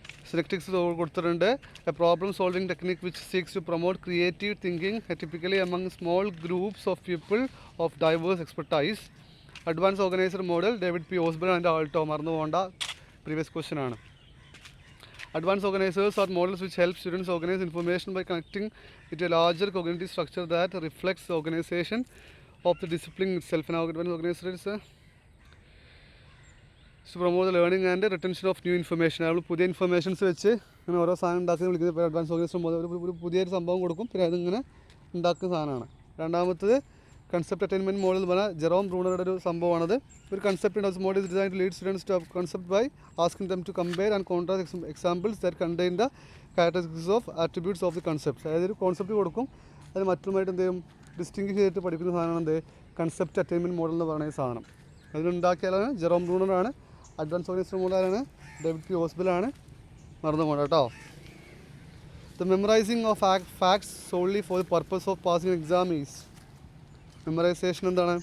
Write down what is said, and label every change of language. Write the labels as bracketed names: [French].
[Malayalam] സിനറ്റിക്സ് കൊടുത്തിട്ടുണ്ട്. [English] A problem solving technique which seeks to promote creative thinking typically among small groups of people of diverse expertise. [Malayalam] Advance organiser model David P ഓസ്ബർൺ and Alto. മറന്നു പോകേണ്ട, previous question ആണ്. [English] Advanced organizers are models which help students organize information by connecting it to a larger cognitive structure that reflects the organization of the discipline itself. Now, advanced organizers to promote the learning and retention of new information. [Malayalam] നമ്മൾ പുതിയ informations വെച്ച് അങ്ങനെ ഓരോ സാധനം ഉണ്ടാക്കുന്ന വിളിക്കുന്നത് advance organiser ഒരു പുതിയൊരു സംഭവം കൊടുക്കും, പിന്നെ അതിങ്ങനെ ഉണ്ടാക്കുന്ന സാധനമാണ്. രണ്ടാമത്തത് കൺസെപ്റ്റ് അറ്റൈൻമെൻറ്റ് മോഡൽ എന്ന് പറഞ്ഞാൽ ജെറോം ബ്രൂണറുടെ ഒരു സംഭവമാണത്. [English] ഒരു concept model is design to lead students to concept by asking them to compare and contrast examples that contain the characteristics of attributes of the concept. [Malayalam] അതായത് ഒരു കോൺസെപ്റ്റ് കൊടുക്കും, അത് മറ്റുമായിട്ട് എന്ത് ചെയ്യും? ഡിസ്റ്റിങ്ഷ് ചെയ്തിട്ട് പഠിക്കുന്ന സാധനമാണ് എന്ത്? കൺസെപ്റ്റ് അറ്റൈൻമെൻറ്റ് മോഡൽ എന്ന് പറയുന്ന സാധനം. അതിനുണ്ടാക്കിയാലാണ് ജെറോം ബ്രൂണറാണ്. അഡ്വാൻസ് ഓർഗനൈസർ മോഡലാണ് ഡേവിഡ് പി ഓസ്ബലാണ്. മറന്നു പോകണ്ട കേട്ടോ. [English] The memorizing of facts solely for the purpose of passing an exam is memorization എന്താണ്?